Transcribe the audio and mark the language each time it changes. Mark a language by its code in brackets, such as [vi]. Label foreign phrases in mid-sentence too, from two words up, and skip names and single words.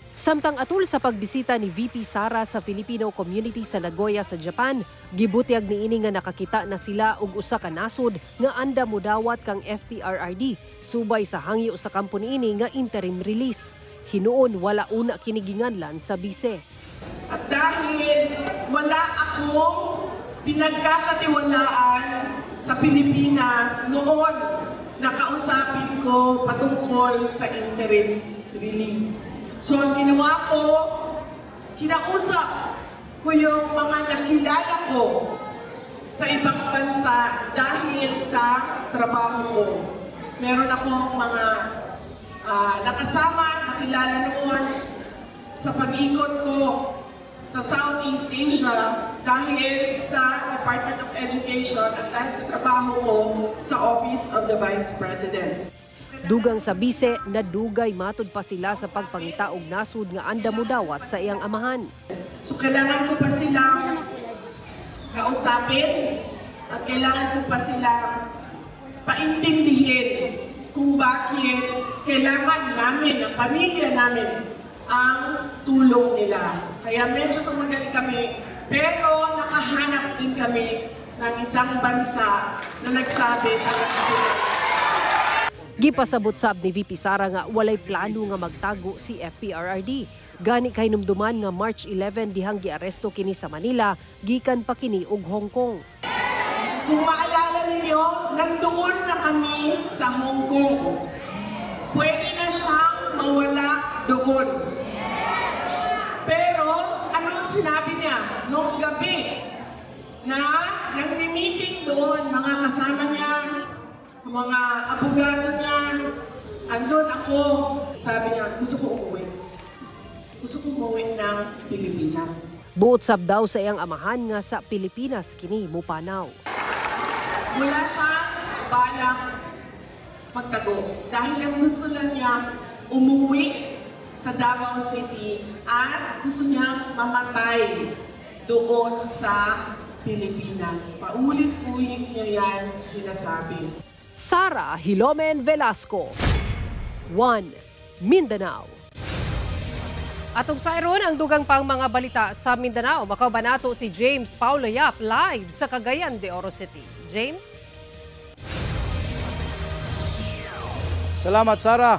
[ceb] Samtang atul sa pagbisita ni VP Sara sa Filipino community sa Nagoya sa Japan, gibutyag niini nga nakakita na sila og usa ka nasod nga anda modawat kang FPRRD subay sa hangyo sa kampo niini nga [en] interim release. [ceb] Hinuon wala una kini ginganlan sa bise. [tl] At dahil wala akong pinagkakatiwalaan sa Pilipinas noon, nakausapin ko patungkol sa [en] interim release. [tl] So ang ginawa ko, kinausap ko yung mga nakilala ko sa ibang bansa dahil sa trabaho ko. Meron akong mga nakasama, nakilala noon sa pag-ikot ko sa Southeast Asia dahil sa Department of Education at dahil sa trabaho ko sa Office of the Vice President. [ceb] Dugang sa bise, nadugay matud pa sila sa pagpangita og nasud nga anda modawat sa iyang amahan. [tl] So kailangan ko pa silang kausapin at kailangan ko pa silang paintindihin kung bakit kailangan namin, ang pamilya namin, ang tulong nila. Kaya medyo tumagal kami, pero nakahanap din kami ng isang bansa na nagsabi na nagtulong. [ceb] Gipasabot sab ni VP Sara nga walay plano nga magtago si FPRRD. Gani kay numduman nga March 11 dihang giaresto kini sa Manila, gikan pa kini og Hong Kong. [tl] Kung maalala ninyo, nandoon na kami sa Hong Kong. Pwede na siyang mawala doon. Pero ano ang sinabi niya noong gabi na nagmi-meeting doon, mga kasama niya, mga abogado niya, andun ako, sabi niya, gusto ko umuwi. Gusto ko umuwi ng Pilipinas. [ceb] Buot sab daw sa iyang amahan nga sa Pilipinas kini mupanaw. [tl] Wala siyang balak magtago. Dahil ang gusto lang niya umuwi sa Davao City at gusto niyang mamatay doon sa Pilipinas. Paulit-ulit niya yan sinasabi. [ceb] Sara Hilomen Velasco, 1 Mindanao. Atong sayron ang dugang pang mga balita sa Mindanao. Makabanato si James Paulo Yap live sa Cagayan de Oro City. James? Salamat, Sara.